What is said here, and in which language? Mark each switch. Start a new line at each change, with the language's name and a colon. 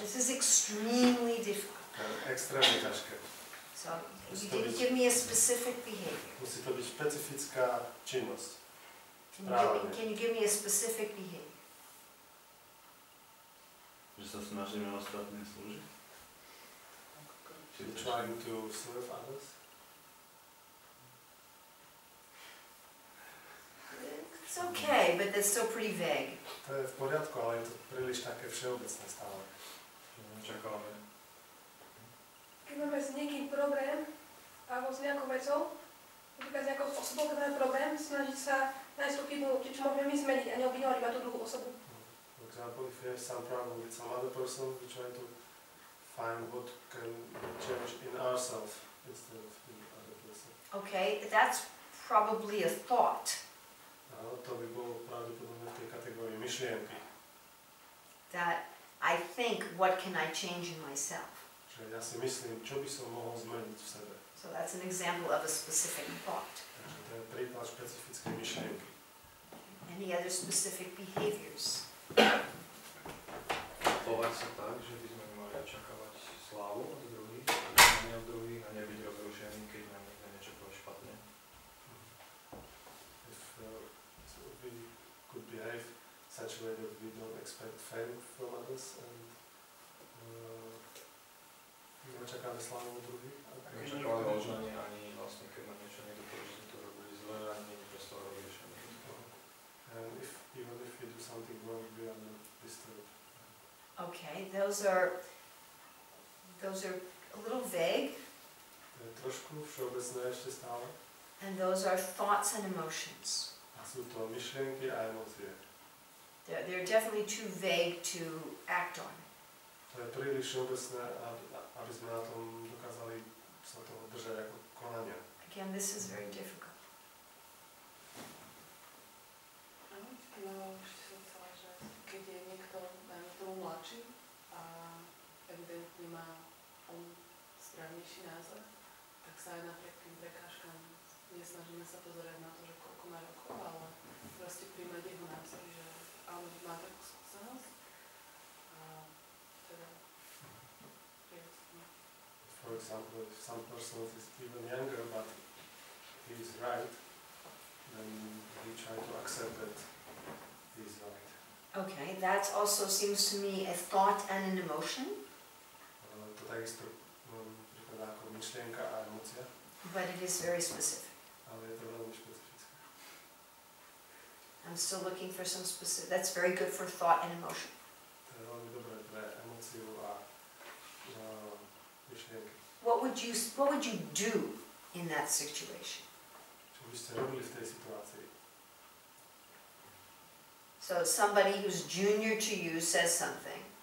English: This is extremely difficult.
Slovak: Extrémne ťažké.
English: So, you didn't give me a specific behavior.
Slovak: Musí to byť špecifická činnosť.
English: Can you give me a specific behavior?
Slovak: Že sa snažíme ostatným slúžiť?
English: You're trying to serve others? It's okay, but that's still pretty vague.
Slovak: To je v poriadku, ale je to príliš také všeobecné stále. Čakávame. Keď máme s niekým problém, alebo s nejakou vecou, napríklad s nejakou osobou, keď máme problém, snažiť sa nájsť tú chybu, čo môžeme my zmeniť a neobviňovať iba tú druhú osobu.
English: For example, if you have some problem with some other person, we try to find what can change in ourselves instead of in the other person. Okay, that's probably a thought.
Slovak: Áno, to by bolo pravdepodobne v tej kategórii myšlienky.
English: That I think, what can I change in myself?
Slovak: Že ja si myslím, čo by som mohol zmeniť v sebe.
English: So that's an example of a specific thought.
Slovak: Takže to je príklad špecifickej myšlienky.
English: Any other specific behaviors?
Slovak: Chovať sa tak, že by sme mali očakávať slávu od druhých, uznanie od druhých a nebyť rozrušený, keď nám niekto niečo povie špatne.
English: So we could behave such a way that we don't expect fame from others and
Slovak: neočakáme slávu od druhých. Neočakávame uznanie ani vlastne, keď nám niečo niekto povie, že sme to robili zle, ani nie je z toho rozrušený.
English: And even if we do something wrong, we are not disturbed. Okay, those are a little vague,
Slovak: To je trošku všeobecné ešte stále.
English: and those are thoughts and emotions.
Slovak: A sú to myšlienky a emócie.
English: They're definitely too vague to act on.
Slovak: To je príliš všeobecné, aby sme na tom dokázali sa toho držať ako konania.
English: Again, this is very difficult.
Slovak: No, ešte som chcela, že keď je niekto, dajme tomu mladší a evidentne má on správnejší názor, tak sa aj napriek tým prekážkam nesnažíme sa pozerať na to, že koľko má rokov, ale proste príjmať jeho názor, že on má takú skúsenosť a teda
English: For example, if some person is even younger but he is right, then we try to accept that he is right. Okay, that also seems to me a thought and an emotion,
Slovak: To takisto prípada ako myšlienka a emócia,
English: but it is very specific.
Slovak: ale je to veľmi špecifické.
English: I'm still looking for some specific, that's very good for thought and emotion.
Slovak: To je veľmi dobré pre emóciu a myšlienky.
English: What would you do in that situation?
Slovak: Čo by ste robili v tej situácii?
English: So somebody who's junior to you says something,